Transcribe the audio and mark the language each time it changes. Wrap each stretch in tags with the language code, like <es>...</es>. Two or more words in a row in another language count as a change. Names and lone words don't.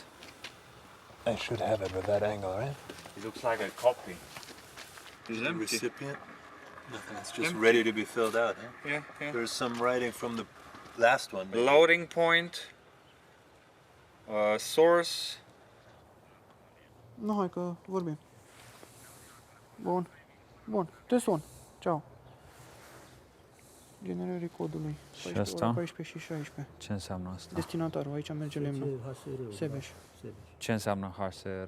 <en>I should have it with that angle, right? It looks like a copy. Is the recipient? Nothing. It's just Empty. ready to be filled out. Huh? Yeah. There's some writing from the last one. Maybe. Loading point. Source.</en> <ro>Nu, hai că vorbim. Bun. Te sun. Ceau. Generării codului. Și asta? 14 și 16. Ce înseamnă asta? Destinatarul, aici merge lemnul. Sebeș. Ce înseamnă HSR?</ro>